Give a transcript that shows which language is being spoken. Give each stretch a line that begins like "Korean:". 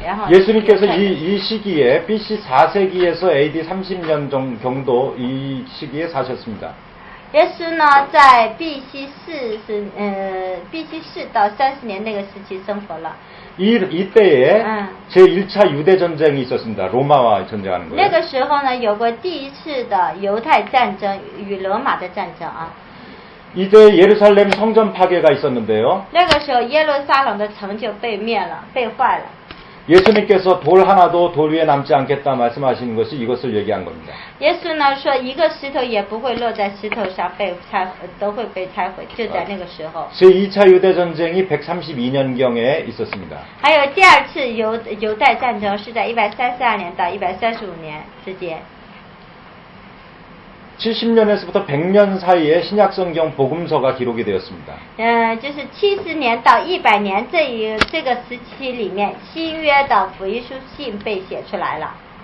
Korean: 예수님께서 이 시기에 BC 4세기에서 AD 30년 정도 이 시기에 사셨습니다.
Chinese: 耶稣呢，在 BC 4到30年那个时期生活了。
Korean: 이때에 제1차 유대 전쟁이 있었습니다. 로마와 전쟁하는 거예요.
Chinese: 那个时候呢，有过第一次的犹太战争与罗马的战争啊。
Korean: 이제 예루살렘 성전 파괴가 있었는데요.
Chinese: 那个时候耶路撒冷的城就被灭了，被坏了。
Korean: 예수님께서 돌 하나도 돌 위에 남지 않겠다 말씀하시는 것이 이것을 얘기한 겁니다.
Chinese: 耶稣呢说，一个石头也不会落在石头上都会被拆毁，就在那个时候。
Korean: 제2차 유대 전쟁이 132년경에 있었습니다.
Chinese: 还有第二次犹太战争是在132年到135年之间。
Korean: 70년에서부터 100년 사이에 신약성경 복음서가 기록이 되었습니다.
Chinese: 就是70年到100年这个时期里面，新约的福音书信被写出来了。